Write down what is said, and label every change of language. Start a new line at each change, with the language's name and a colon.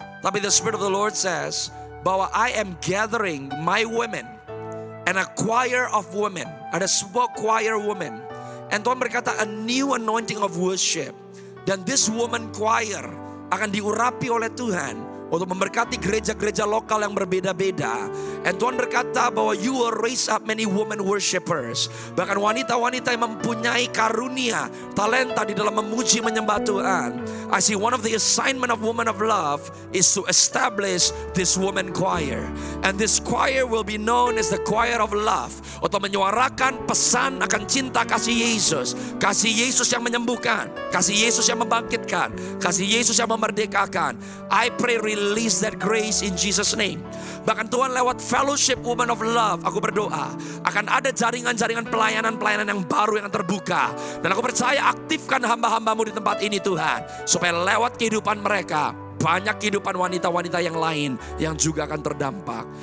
English: Tapi the Spirit of the Lord says bahwa I am gathering my women and a choir of women.
Indonesian: Ada sebuah
English: choir women. And Tuhan berkata a new anointing of worship.
Indonesian: Dan
English: this woman choir
Indonesian: akan diurapi oleh Tuhan untuk memberkati gereja-gereja lokal yang berbeda-beda.
English: And
Indonesian: Tuhan berkata bahwa
English: you will raise up many women worshipers.
Indonesian: Bahkan wanita-wanita yang mempunyai karunia, talenta di dalam memuji menyembah Tuhan.
English: I see one of the assignment of woman of love is to establish this woman choir. And this choir will be known as the choir of love.
Indonesian: Untuk menyuarakan pesan akan cinta kasih Yesus. Kasih Yesus yang menyembuhkan, kasih Yesus yang membangkitkan, kasih Yesus yang memerdekakan.
English: I pray release that grace in Jesus name.
Indonesian: Bahkan Tuhan lewat fellowship woman of love, aku berdoa akan ada jaringan-jaringan pelayanan-pelayanan yang baru yang terbuka. Dan aku percaya aktifkan hamba-hambamu di tempat ini Tuhan, supaya lewat kehidupan mereka banyak kehidupan wanita-wanita yang lain yang juga akan terdampak.